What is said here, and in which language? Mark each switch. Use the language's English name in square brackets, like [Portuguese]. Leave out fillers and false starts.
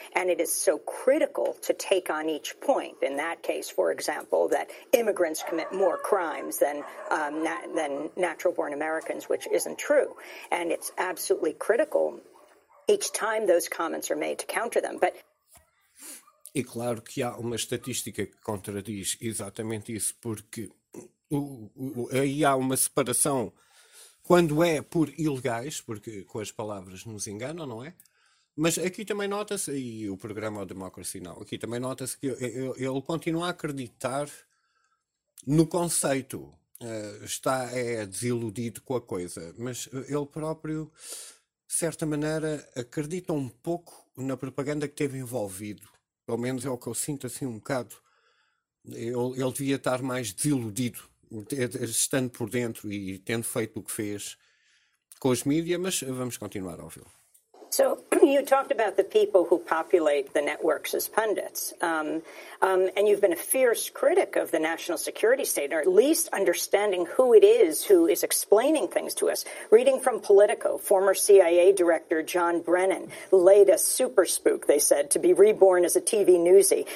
[English] And it is so critical to take on each point. In that case, for example, that immigrants commit more crimes than natural-born Americans, which isn't true. And it's absolutely critical each time those comments are made to counter them. But... [Portuguese] E claro que há uma estatística que contradiz exatamente isso, porque aí há uma separação quando é por ilegais, porque com as palavras nos enganam, não é? Mas aqui também nota-se, e o programa Democracy Now, aqui também nota-se que ele continua a acreditar no conceito, está desiludido com a coisa, mas ele próprio... De certa maneira, acredita um pouco na propaganda que teve envolvido. Pelo menos é o que eu sinto assim um bocado. Ele devia estar mais desiludido, estando por dentro e tendo feito o que fez com os mídias, mas vamos continuar a ouvi-lo. [English] So, you talked about the people who populate the networks as pundits, and you've been a fierce critic of the national security state, or at least understanding who it is who is explaining things to us. Reading from Politico, former CIA director John Brennan laid a super spook, they said, to be reborn as a TV newsie.